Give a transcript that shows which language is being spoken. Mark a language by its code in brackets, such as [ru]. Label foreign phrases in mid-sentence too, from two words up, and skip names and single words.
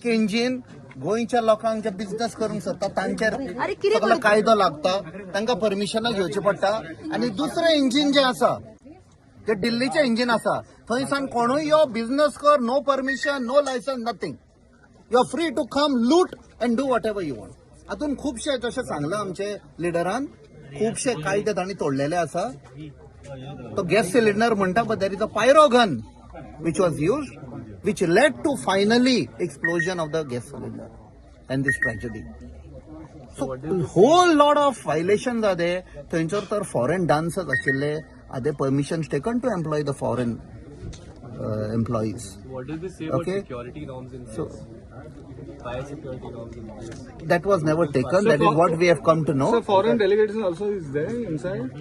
[kok] एक इंजिन गोंयच्या लोकांचे बिझनेस करूंक सोदता तांचेर सगळो कायदो लागता, तांकां परमिशनां घेवची पडटा. आनी दुसरें इंजिन जें आसा जे दिल्लीचें इंजिन आसा थंयसान कोणूय यो बिझनेस कर, [en] no permission, no licence, नथिंग. You are free to come, loot and do whatever you want. [kok] हातून खुबशे जशें सांगलां आमचे लिडरान, खुबशे कायदे तांणी तोडलेले आसा. तो गॅस सिलिंडर म्हणटा पळय, [en] there is a pyro gun which was used, which led to finally explosion of the gas cylinder and this tragedy. So whole lot of violations are there. [kok] थंयसर तर foreign dancers आशिल्ले, [en] are there permissions taken to employ the foreign employees? What did they say about security norms in place? Fire security norms in place? That was never taken. That is what we have come to know. So foreign delegation also is there inside?